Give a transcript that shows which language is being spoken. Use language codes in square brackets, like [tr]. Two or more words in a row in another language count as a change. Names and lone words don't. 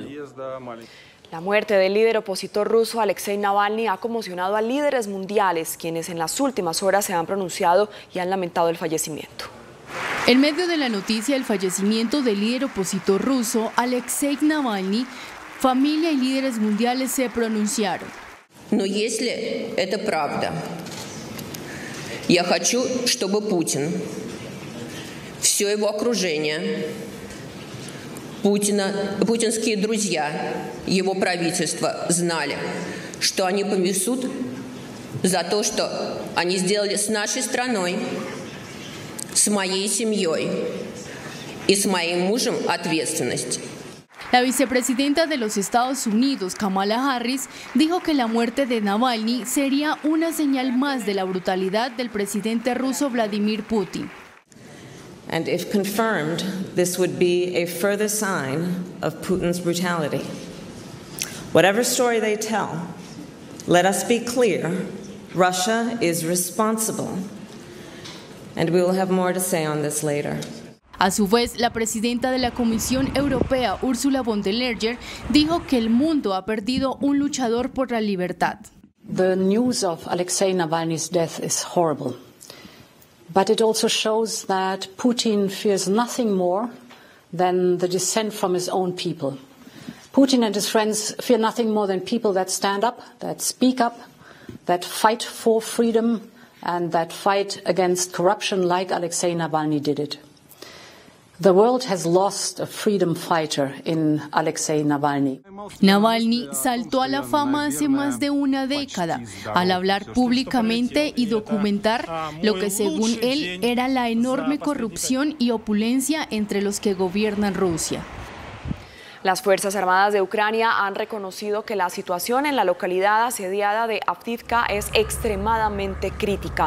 [es] La muerte del líder opositor ruso Alexei Navalny ha conmocionado a líderes mundiales, quienes en las últimas horas se han pronunciado y han lamentado el fallecimiento. En medio de la noticia del fallecimiento del líder opositor ruso Alexei Navalny, familia y líderes mundiales se pronunciaron. [ru] Но если это правда, я хочу, чтобы Путин, все его окружение, путинские друзья, его правительство знали, что они понесут за то, что они сделали с нашей страной, с моей семьей и с моим мужем ответственность. [es] La vicepresidenta de los Estados Unidos, Kamala Harris, dijo que la muerte de Navalny sería una señal más de la brutalidad del presidente ruso Vladimir Putin. [en] And if confirmed, this would be a further sign of Putin's brutality. Whatever story they tell, let us be clear, Russia is responsible. And we will have more to say on this later. [es] A su vez, la presidenta de la Comisión Europea, Ursula von der Leyen, dijo que el mundo ha perdido un luchador por la libertad. [en] The news of Alexei Navalny's death is horrible, but it also shows that Putin fears nothing more than the dissent from his own people. Putin and his friends fear nothing more than people that stand up, that speak up, that fight for freedom and that fight against corruption like Alexei Navalny did it. The world has lost a freedom fighter in Alexei Navalny. [es] Navalny saltó a la fama hace más de una década al hablar públicamente y documentar lo que según él era la enorme corrupción y opulencia entre los que gobiernan Rusia. Las Fuerzas Armadas de Ucrania han reconocido que la situación en la localidad asediada de Avdiivka es extremadamente crítica.